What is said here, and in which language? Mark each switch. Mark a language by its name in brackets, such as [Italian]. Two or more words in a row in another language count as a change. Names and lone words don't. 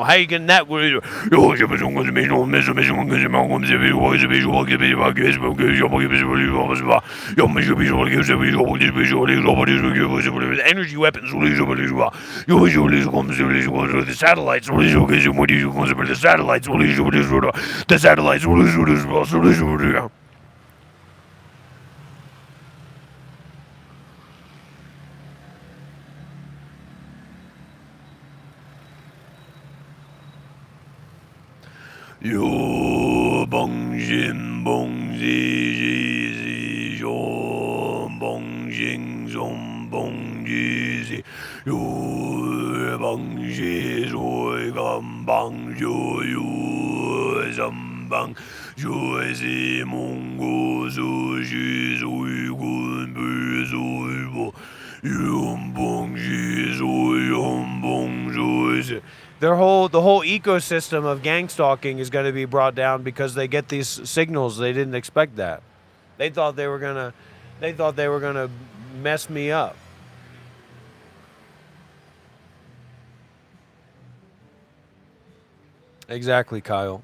[English] How you getting that? Energy weapons. The satellites. The satellites. Yo bong jin bong zi zi zi yo bong jing zong bong ji zi yo bong ji zoi gam bang yo yo zam bang yo zi mong go zo ji zoi gun bu zoi bo yum bong ji zoi yum bong zoi zi. The whole ecosystem of gang stalking is going to be brought down because they get these signals. They didn't expect that. They thought they were gonna mess me up. Exactly, Kyle.